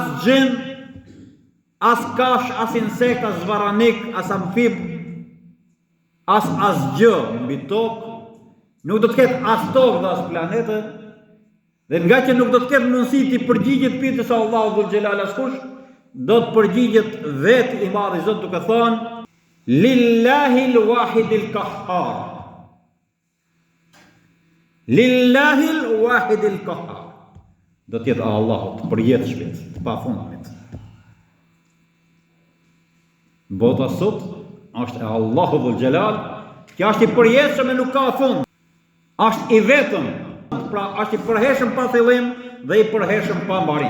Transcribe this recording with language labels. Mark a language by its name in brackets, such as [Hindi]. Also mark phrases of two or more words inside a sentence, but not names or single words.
[Albanian] xhin, as kash, as insekt, as zvaranik, as amfib, as asgjë mbi tokë, nuk do të ketë as tokë dhe as planete, dhe nga që nuk do të ketë mundësi të përgjigjet pyetjes së Allahu [Arabic] ذو الجلال [Albanian] askush, do të përgjigjet vetë i madhi Zot duke thënë [Arabic] لله الواحد القهار. لله الواحد القهار. [Albanian] Do të jetë Allahut për jetë shpejt, të pafundmit. Bota sot është e Allahu [Arabic] ذو الجلال, [Albanian] që është i përjetshëm e nuk ka fund, është i vetëm, pra është i përhershëm pa fillim dhe i përhershëm pa mbarim.